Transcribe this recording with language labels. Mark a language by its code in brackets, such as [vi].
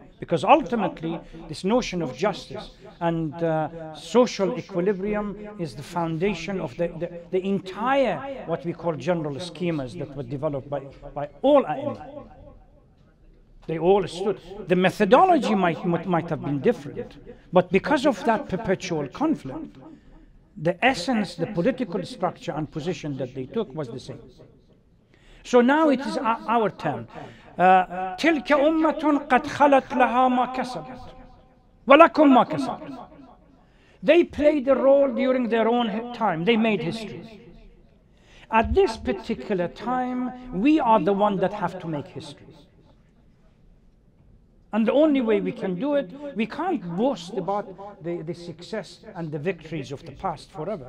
[en] Because ultimately, this notion of justice and social equilibrium is the foundation of the entire, what we call general schemas that were developed by all A'imah. They all stood. The methodology might have been different, but because of that perpetual conflict, the essence, the political structure and position that they took was the same. So now it is our turn. [ar] تلك أمة قد خلت لها ما كسبت ولكم ما كسبت. [en] They played a role during their own time. They made history. At this particular time, we are the ones that have to make history. And the only way we can do it, we can't boast about the success and the victories of the past forever.